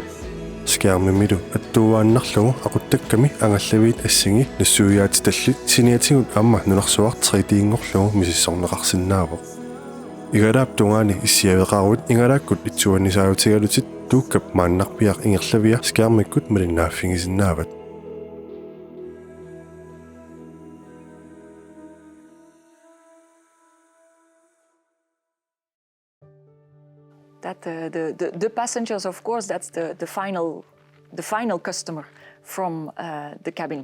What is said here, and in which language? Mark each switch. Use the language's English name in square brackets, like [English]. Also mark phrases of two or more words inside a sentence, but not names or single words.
[Kalaallisut] Skiarmimilu attuuaannarlugu aquttakkami angallaviit assingi nassuuyaatitallit siniatigut aamma nunarsuartriitiingorlugu misissorneqarsinnaavoq. Igalaap tungaani issiaveqaaruut ingalaakkut itsuannisaautigalutit Tuukkaq maannarpiaq ingerlavia skiarmikkut malinnaaffigisinaavat. [English] That the passengers, of course, that's the final customer from the cabin.